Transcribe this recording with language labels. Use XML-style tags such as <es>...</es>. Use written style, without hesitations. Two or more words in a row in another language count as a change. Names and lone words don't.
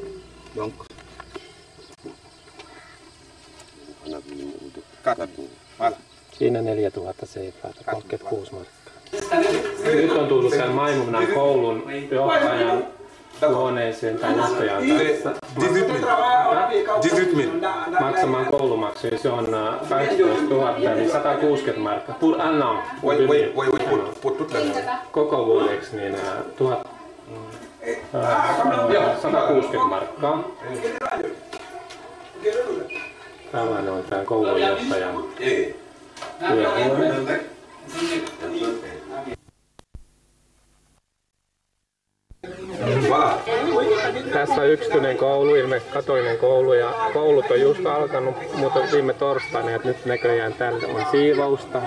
<fi>Siinä 4000 CFA, 36 markkaa. Nyt on tullut tämän Maimunan koulun johtajan huoneeseen tai johtajan kanssa. 18 000 maksamaan koulumaksuja. Se on 18 000 eli 160 markkaa.</fi> <fr>Pour un an.</fr> <fi>Koko vuodeksi niin 160 markkaa. Tällainen on tämä koulun johtajan työhuone. Tässä on yksityinen koulu, ilmeisesti katolinen koulu, ja koulut on just alkanut, mutta viime torstaina, että nyt näköjään täällä on siivousta.</fi>